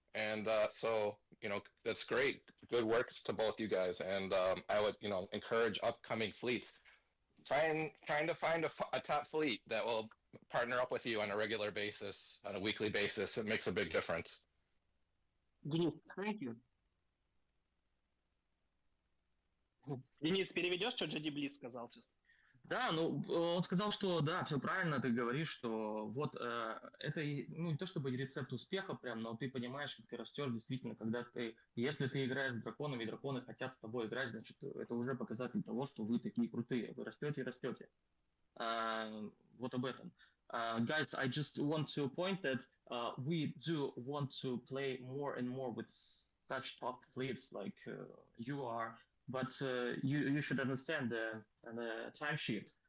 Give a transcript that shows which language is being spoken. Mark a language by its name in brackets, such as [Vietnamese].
[English] And so, that's great. Good work to both you guys. And I would, encourage upcoming fleets, trying to find a top fleet that will partner up with you on a regular basis, on a weekly basis. It makes a big difference. Денис, thank you. [Russian] Денис, переведешь, что Джеди Близ сказал сейчас? Да, ну, он сказал, что да, все правильно ты говоришь, что вот это ну, не то чтобы рецепт успеха прям, но ты понимаешь, как ты растешь действительно, когда если ты играешь с драконами, и драконы хотят с тобой играть, значит, это уже показатель того, что вы такие крутые, вы растете и растете. Вот об этом. [English] Guys, I just want to point that we do want to play more and more with such top fleets like you are. But you should understand the time shift.